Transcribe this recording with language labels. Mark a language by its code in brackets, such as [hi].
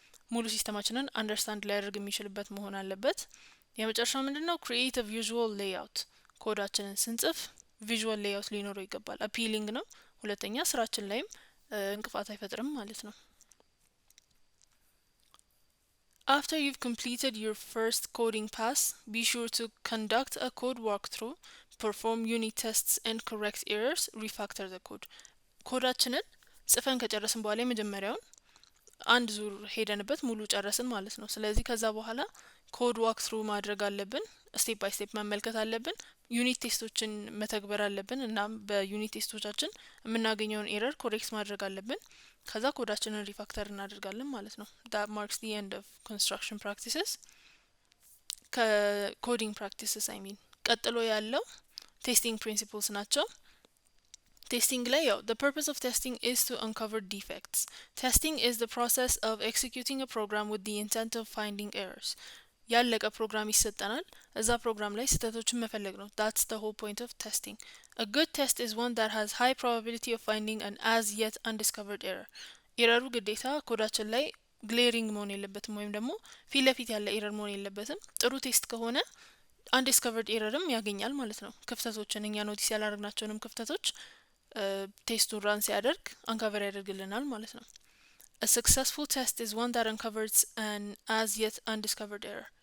[am] ሙሉ ሲስተማችንን አንደርስታንድ ሊያደርግ የሚችልበት መሆን አለበት። የመጨረሻው ምንድነው? [en] ክሪኤት አ ቪዥዋል ሌይአውት። [am] ኮዳችንን ስንጽፍ ቪዥዋል ሌይአውት ሊኖረው ይገባል። አፒሊንግ ነው። ሁለተኛ ስራችን ላይም እንቅፋት አይፈጥርም ማለት ነው። [en] After you've completed your first coding pass, be sure to conduct a code walkthrough, perform unit tests and correct errors, refactor the code. [am] ኮዳችንን ጽፈን ከጨረስን በኋላ የመጀመሪያውን አንድ ዙር ሄደንበት ሙሉ ጨረስን ማለት ነው። ስለዚህ ከዛ በኋላ ኮድ ዋክ ትሩ ማድረግ አለብን። ስቴፕ ባይ ስቴፕ መመልከት አለብን። ዩኒት ቴስቶችን መተግበር አለብን እና በዩኒት ቴስቶቻችን የምናገኘውን ኤረር ኮሬክት ማድረግ አለብን። ከዛ ኮዳችንን ሪፋክተር እናደርጋለን ማለት ነው። [en] that marks the end of construction practices [am] ከኮዲንግ [en] practices I mean [am] ቀጥሎ ያለው ቴስቲንግ ፕሪንሲፕልስ ናቸው። ቴስቲንግ ላይ ያው [en] the purpose of testing is to uncover defects. Testing is the process of executing a program with the intent of finding errors. [am] ያለቀ ፕሮግራም ይሰጠናል። እዛ ፕሮግራም ላይ ስህተቶችን መፈለግ ነው። [en] that's the whole point of testing. A good test is one that has high probability of finding an as yet undiscovered error. [am] ኤረሩ ግዴታ ኮዳችን ላይ ግሌሪንግ መሆን የለበትም ወይም ደግሞ ፊት ለፊት ያለ ኤረር መሆን የለበትም። ጥሩ ቴስት ከሆነ undiscovered ኤረርም ያገኛል ማለት ነው። ክፍተቶችን እኛ ኖቲስ ያላደረግናቸውንም ክፍተቶች ቴስቱን ራን ሲያደርግ አንካቨር ያደርግልናል ማለት ነው። [en] A successful test is one that uncovers an as yet undiscovered error.